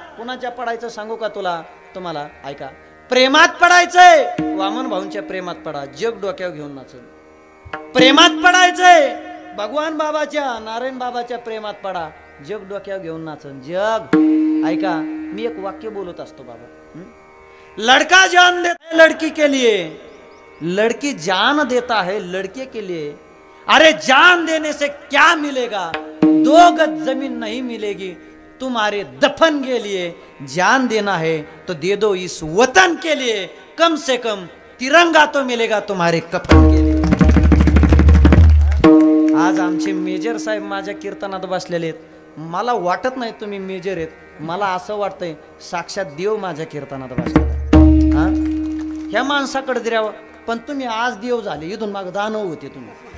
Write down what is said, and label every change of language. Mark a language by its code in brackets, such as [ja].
[mr] कुणाच्या पडायचं सांगू का तुम्हाला? ऐका, प्रेमात पडायचंय, वामन भाऊंच्या प्रेमात पडा, जग डोक्यावर घेऊन नाचल. प्रेमात पडायचंय, भगवान बाबाच्या, नारायण बाबाच्या प्रेमात पडा, जग डोक्यावर घेऊन नाचन. जग ऐका, मी एक वाक्य बोलत असतो बाबा. [hi] लड़का जान देता है लड़की के लिए, लड़की जान देता है लड़के के लिए. अरे जान देने से क्या मिलेगा, 2 गज जमीन नहीं मिलेगी तुम्हारे दफन के लिए. जान देना है तो दे दो इस वतन के लिए, कम से कम तिरंगा तो मिलेगा तुम्हारे कफन के लिए. [mr] आज आमचे मेजर साहेब माझ्या कीर्तनात बसलेले आहेत. मला वाटत नाही तुम्ही मेजर आहेत, मला असं वाटतंय साक्षात देव माझ्या कीर्तनात बसलेला. हा ह्या माणसाकडे द्यावं, पण तुम्ही आज देव झाले, इथून माग दानव होते तुम्ही.